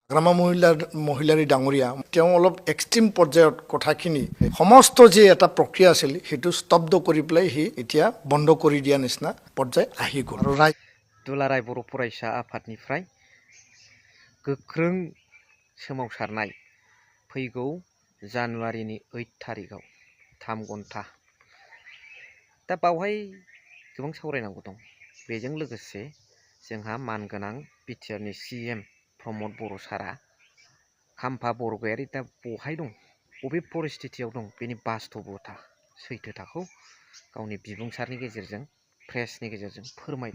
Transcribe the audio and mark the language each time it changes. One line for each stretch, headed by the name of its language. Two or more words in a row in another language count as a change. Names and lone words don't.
Assamese: গ্ৰাম্য মহিলাৰী ডাঙৰীয়া তেওঁ অলপ এক্সট্ৰিম পৰ্যায়ত কথাখিনি সমস্ত যে এটা প্ৰক্ৰিয়া আছিল সেইটো স্তব্ধ কৰি পেলাই সি এতিয়া বন্ধ কৰি দিয়া নিচিনা পৰ্যায় আহি গ'ল। আৰু
Bodo: दुलाराय बर' फरायसा आफादनिफ्राय गोख्रों सोमावसारनाय फैगौ जानुवारिनि 8 थारिखआव 3 घन्टा दा बावहाय गोबां सावरायनांगौ दं। बेजों लोगोसे जोंहा मानगोनां बिटिआरनि CM प्रमद बर' सारा खाम्फा बरगयारि दा बहाय दं, बबे परिस्थितियाव दं, बेनि बास्तबता सैथोथाखौ गावनि बिबुंसारनि गेजेरजों प्रेसनि गेजेरजों फोरमायदों।